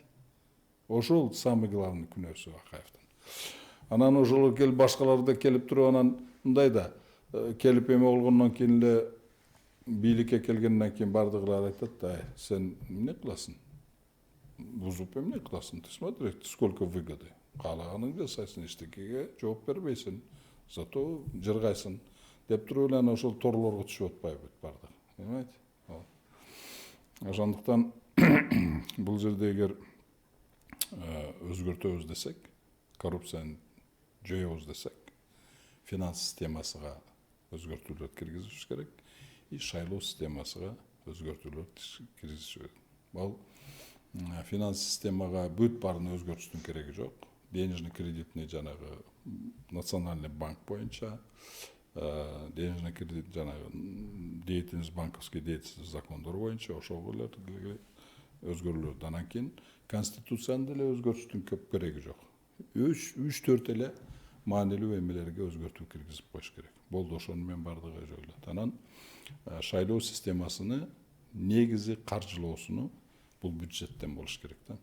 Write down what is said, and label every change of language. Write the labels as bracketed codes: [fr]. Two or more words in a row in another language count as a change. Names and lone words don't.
[ky] Ошол [ru] самый главный [ky] күнөөсү Акаевдин. Анан ошол келип башкалар да келип туруп анан мындай да келип эме болгондон кийин эле бийликке келгенден кийин бардыгылар айтат да, сен эмне кыласың? Бузуп эмне кыласың? [ru] Ты смотри, сколько выгоды. [ky] Каалаганыңды жасайсың, эчтекеге жооп бербейсиң. Зато жыргайсың деп туруп эле ошол торлорго түшүп атпайбы бардык. [ru] Понимаете? [ky] Ошондуктан бул жерде эгер өзгөртөбүз десек, коррупцияны жоебуз десек, финанс системасыга өзгөртүүлөр киргизиш керек, и шайлоо системасыга өзгөртүүлөр киргизиш керек. Бул финанс системага бүт баарын өзгөртүштүн кереги жок. [ru] Денежный кредитный [ky] жанагы [ru] национальный банк [ky] боюнча, [ru] денежный кредит [ky] жанагы [ru] деятельность банковской деятельности [ky] закондор боюнча ошого эле өзгөрүүлөр. Анан кийин конституцияны деле өзгөртүштүн көп кереги жок. 3-4 эле маанилүү эмелерге өзгөртүү киргизип коюш керек. Болду, ошону мен бардыгы жойлот. Анан шайлоо системасыны негизи каржылоосуну бул бюджеттен болуш керек да.